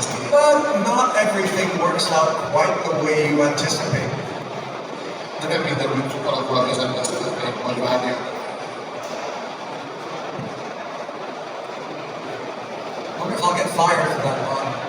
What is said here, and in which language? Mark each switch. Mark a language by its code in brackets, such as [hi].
[en] But not everything works out quite the way you anticipate. [hu] De nem minden úgy alakul, hogy az ember szeretné, vagy várja. [en] I wonder if I'll get fired for that one.